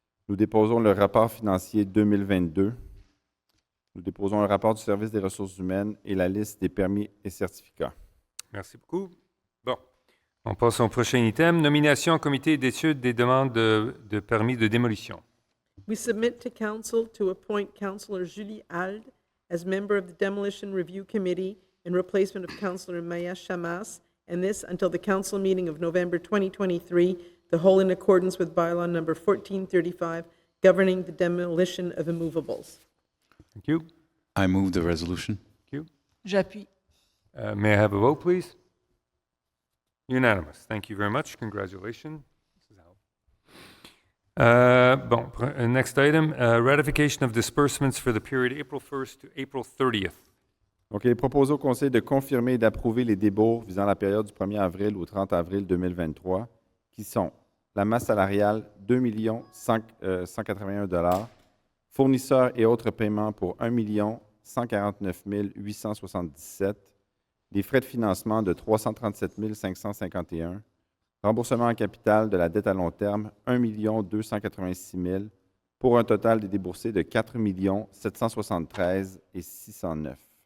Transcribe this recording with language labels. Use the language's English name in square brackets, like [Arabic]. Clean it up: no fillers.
[French] Nous déposons le rapport financier 2022. Nous déposons le rapport du service des ressources humaines et la liste des permis et certificats. Merci beaucoup. Bon, on passe au prochain item. Nomination au comité d'études des demandes de permis de démolition. [English] We submit to Council to appoint Councillor Julie Alde as member of the Demolition Review Committee in replacement of Councillor Maya Chamas, and this until the Council meeting of November 2023, the whole in accordance with Bylaw Number 1435, governing the demolition of immovables. Thank you. I move the resolution. Thank you. [French] J'appuie. [English] May I have a vote, please? Unanimous. Thank you very much. Congratulations. Next item, ratification of disbursements for the period April 1st to April 30th. [French] Donc, il est proposé au Conseil de confirmer et d'approuver les débours visant la période du 1er avril au 30 avril 2023, qui sont la masse salariale 2 181 $, fournisseurs et autres paiements pour 1 149 877, les frais de financement de 337 551, remboursement en capital de la dette à long terme 1 286 000, pour un total des déboursés de 4 773 609.